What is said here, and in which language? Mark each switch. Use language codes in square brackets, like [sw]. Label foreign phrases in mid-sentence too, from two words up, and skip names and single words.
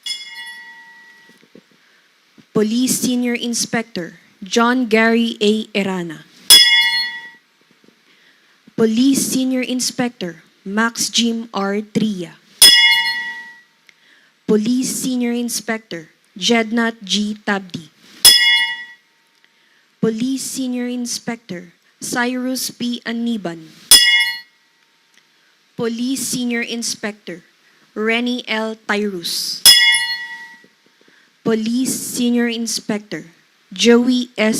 [en] Police Senior Inspector John Gary A. Erana. Police Senior Inspector Max Jim R. Tria. Police Senior Inspector Jednat G. Tabdi. Police Senior Inspector Cyrus P. Aniban. Police Senior Inspector Renny L. Tyrus. Police Senior Inspector Joey S.